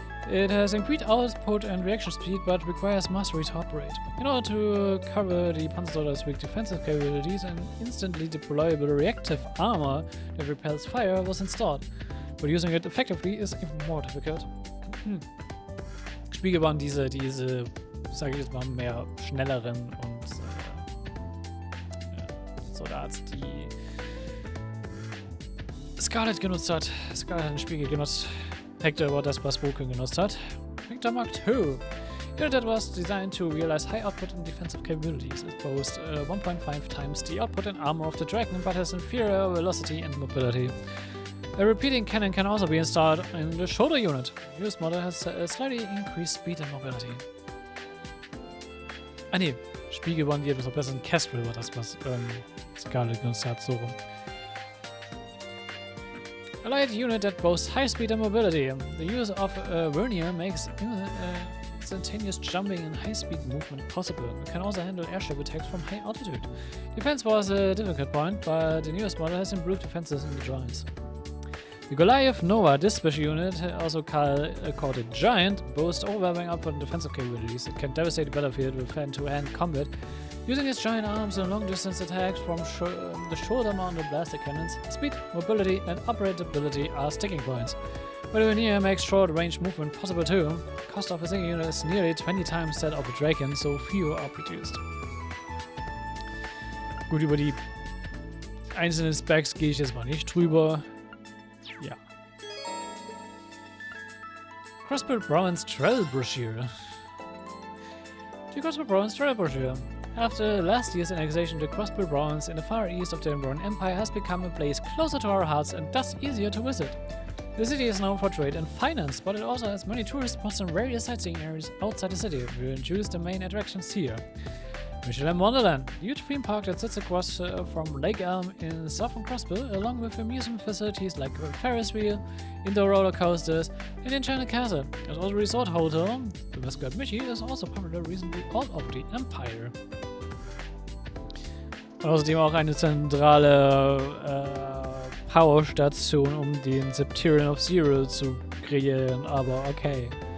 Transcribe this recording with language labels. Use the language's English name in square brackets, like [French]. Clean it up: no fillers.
[English] It has increased output and reaction speed, but requires mastery to operate. In order to cover the Panzersoldat's weak defensive capabilities, an instantly deployable reactive armor that repels fire was installed, but using it effectively is even more difficult. [German] Spiegel waren diese, sage ich jetzt mal, mehr schnelleren und Soldats, die Scarlet genutzt hat. Scarlet hat den Spiegel genutzt. Hector war das, was Vulcan genutzt hat. [English] Hector Mark II. Unit that was designed to realize high output and defensive capabilities. It boasts 1.5 times the output and armor of the Dragon, but has inferior velocity and mobility. A repeating cannon can also be installed in the shoulder unit. The newest model has a slightly increased speed and mobility. [German] Ah ne, Spiegel waren die etwas verbessern. Kestrel war das, was Scarlet genutzt hat, so rum. [English] A light unit that boasts high speed and mobility. The use of vernier makes instantaneous jumping and high-speed movement possible. It can also handle airship attacks from high altitude. Defense was a difficult point, but the newest model has improved defenses in the drawings. The Goliath Nova, this special unit, also called a Giant, boasts overwhelming output and defensive capabilities. It can devastate the battlefield with hand-to-hand combat, using its giant arms and long-distance attacks from the shoulder-mounted blaster cannons. Speed, mobility, and operability are sticking points. But the veneer makes short-range movement possible too. The cost of a single unit is nearly 20 times that of a Dragon, so fewer are produced. [German] Gut, über die einzelnen Specs gehe ich jetzt mal nicht drüber. Ja. [English] Crossbow Brown's Trail Brochure. The Crossbow Brown's Trail Brochure. After last year's annexation, the crossbill province in the far east of the Roman Empire has become a place closer to our hearts and thus easier to visit. The city is known for trade and finance, but it also has many tourist spots and various sightseeing areas outside the city. We will introduce the main attractions here. Michelin Wonderland, a huge theme park that sits across from Lake Elm in southern Crossbill, along with amusement facilities like a Ferris wheel, indoor roller coasters, and the Enchanted Castle. There's also a resort hotel. The mascot Michi is also popular recently all over the Empire. [German] Und außerdem auch eine zentrale Powerstation, um den Septyrian of Zero zu kreieren, aber okay.